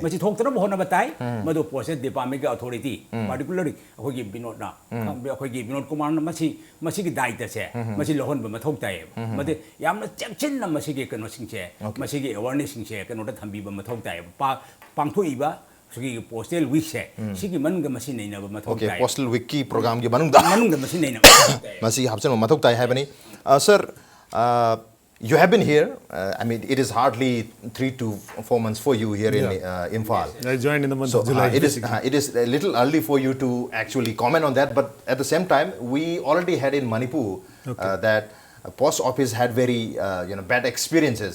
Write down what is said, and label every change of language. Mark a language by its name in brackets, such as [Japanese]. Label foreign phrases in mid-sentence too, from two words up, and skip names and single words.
[Manipuri] ꯃꯁꯤ ꯊꯣꯛꯇꯅꯕ ꯍꯣꯠꯅꯕ ꯇꯥꯏ ꯃꯗꯨ [English] postal departmentgi authority particularlyli [Manipuri] ꯑꯩꯈꯣꯏꯒꯤ ꯕꯤꯅꯣꯗꯅ ꯑꯩꯈꯣꯏꯒꯤ ꯕꯤꯅꯣꯗ ꯀꯨꯃꯥꯔꯅ ꯃꯁꯤꯒꯤ ꯗꯥꯏꯇꯁꯦ ꯃꯁꯤ ꯂꯧꯍꯟꯕ ꯃꯊꯧ ꯇꯥꯏꯌꯦꯕ ꯃꯗꯤ ꯌꯥꯝꯅ ꯆꯦꯛꯁꯤꯟꯅ ꯃꯁꯤꯒꯤ ꯀꯩꯅꯣꯁꯤꯡꯁꯦ ꯃꯁꯤꯒꯤ ꯑꯦꯋꯥꯔꯅꯦꯁꯁꯤꯡꯁꯦ ꯀꯩꯅꯣꯗ ꯊꯝꯕꯤꯕ ꯃꯊꯧ ꯇꯥꯏꯌꯦꯕ ꯄꯥꯡꯊꯣꯛꯏꯕ ꯁꯤꯒꯤ [English] postal weekse [Manipuri] ꯁꯤꯒꯤ ꯃꯅꯨꯡꯗ ꯃꯁꯤ ꯅꯩꯅꯕ ꯃꯊꯧ Okay, ꯇꯥꯏ [English] postal wiki program [Manipuri] ki manungda ꯃꯅꯨꯡꯗ ꯃꯁꯤ ꯅꯩꯅꯕ ꯃꯊꯧ ꯇꯥꯏ masi hapchen mathok tai haibani. [English] Sir, you have been here. I mean, it is hardly 3 to 4 months for you here in Imphal. I joined in the month So of July. it is a little early for you to actually comment on that. But at the same time, we already had in Manipur that post office had very bad experiences.